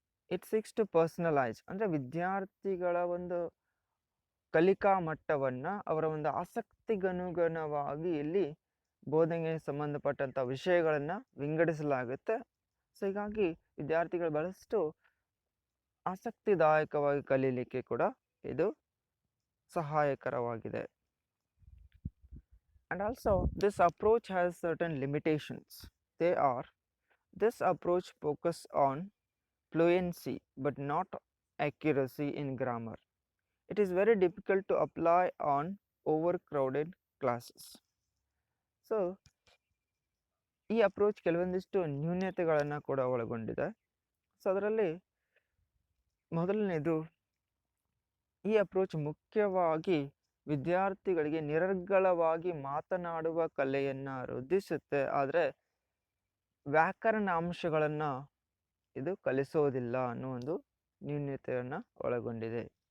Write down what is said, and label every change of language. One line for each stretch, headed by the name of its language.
English: it seeks to personalize
Kannada: ಅಂದರೆ ವಿದ್ಯಾರ್ಥಿಗಳ ಒಂದು ಕಲಿಕಾ ಮಟ್ಟವನ್ನು ಅವರ ಒಂದು ಆಸಕ್ತಿಗನುಗುಣವಾಗಿ ಇಲ್ಲಿ ಬೋಧನೆಗೆ ಸಂಬಂಧಪಟ್ಟಂಥ ವಿಷಯಗಳನ್ನು ವಿಂಗಡಿಸಲಾಗುತ್ತೆ. ಸೊ ಹೀಗಾಗಿ ವಿದ್ಯಾರ್ಥಿಗಳು ಬಹಳಷ್ಟು ಆಸಕ್ತಿದಾಯಕವಾಗಿ ಕಲೀಲಿಕ್ಕೆ ಕೂಡ ಇದು ಸಹಾಯಕರವಾಗಿದೆ.
English: And also this approach has certain limitations. They are: this approach focuses on fluency but not accuracy in grammar. It is very difficult to apply on overcrowded classes.
Kannada: So ಈ ಅಪ್ರೋಚ್ ಕೆಲವೊಂದಿಷ್ಟು ನ್ಯೂನತೆಗಳನ್ನು ಕೂಡ ಒಳಗೊಂಡಿದೆ. ಸೊ ಅದರಲ್ಲಿ ಮೊದಲನೇದು, ಈ approach ಮುಖ್ಯವಾಗಿ ವಿದ್ಯಾರ್ಥಿಗಳಿಗೆ ನಿರರ್ಗಳವಾಗಿ ಮಾತನಾಡುವ ಕಲೆಯನ್ನು ವೃದ್ಧಿಸುತ್ತೆ, ಆದರೆ ವ್ಯಾಕರಣ ಅಂಶಗಳನ್ನು ಇದು ಕಲಿಸೋದಿಲ್ಲ ಅನ್ನೋ ಒಂದು ನ್ಯೂನತೆಯನ್ನು ಒಳಗೊಂಡಿದೆ.